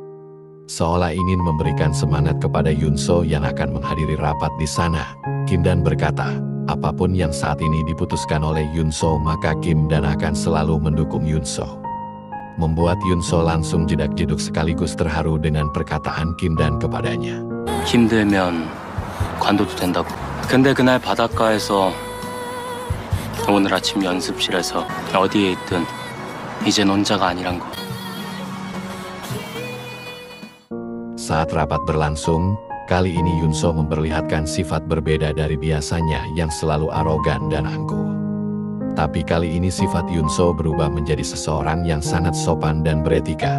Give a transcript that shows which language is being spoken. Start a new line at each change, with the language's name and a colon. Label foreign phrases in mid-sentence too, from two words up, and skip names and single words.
Indonesian: Seolah ingin memberikan semangat kepada Yunso yang akan menghadiri rapat di sana, Kindan berkata, apapun yang saat ini diputuskan oleh Yunso maka Kindan akan selalu mendukung Yunso. Membuat Yunso langsung jedak-jeduk sekaligus terharu dengan perkataan Kindan kepadanya.
Korean: 힘들면 관둬도 된다고. 근데 그날 바닷가에서 오늘 아침 연습실에서 어디에 있든 이젠 혼자가 아니란 거.
Indonesian: Saat rapat berlangsung, kali ini Yunso memperlihatkan sifat berbeda dari biasanya yang selalu arogan dan angkuh. Tapi kali ini sifat Yunso berubah menjadi seseorang yang sangat sopan dan beretika.